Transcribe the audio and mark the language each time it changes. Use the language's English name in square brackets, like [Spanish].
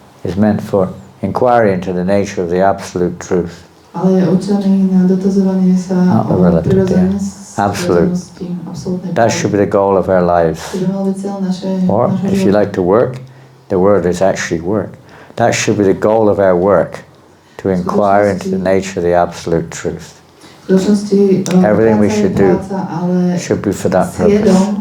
[English] It's meant for inquiry into the nature of the absolute truth. [Slovak] Ale je určený na dotazovanie sa o prirodzenosti, absolútnej [English] That should be the goal of our lives. Or if you like to work, the word is actually work. That should be the goal of our work, to inquire into the nature of the absolute truth. Everything we should do should be for that purpose.